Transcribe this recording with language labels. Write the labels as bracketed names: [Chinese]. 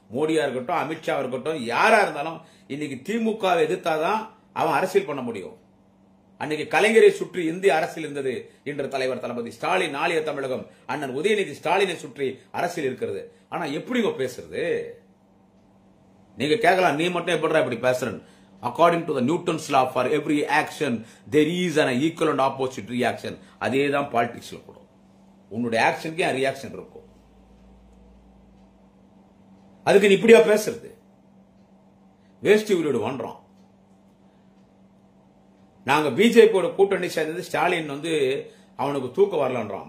[Tamil] மோடியா இருக்கட்டும், அமித்ஷா இருக்கட்டும், யாரா இருந்தாலும் இன்னைக்கு திமுகவை எதிர்த்தாதான் அவன் அரசியல் பண்ண முடியும். அன்னைக்கு கலைஞரை சுற்றி இந்திய அரசியல் இருந்தது. இன்று தலைவர் தளபதி ஸ்டாலின், நாளைய தமிழகம் அண்ணன் உதயநிதி ஸ்டாலினை சுற்றி அரசியல் இருக்கிறது. ஆனா எப்படி பேசுறது? நீங்க கேட்கலாம், நீ மட்டும் எப்படி இப்படி பேசுறேன்? [English] According to the Newton's law, for every action there is an equal and opposite reaction. [Tamil] அதேதான் பாலிடிக்ஸ்ல கூட. உன்னுடைய ஆக்ஷனுக்கு ரியாக்ஷன் இருக்கும். அதுக்கு நீ இப்படியா பேசுறது? வேஸ்ட் வீடு பண்றோம். நாங்க பிஜேபியோட கூட்டணி சேர்ந்தது ஸ்டாலின் அவனுக்கு தூக்கம் வரலன்றான்.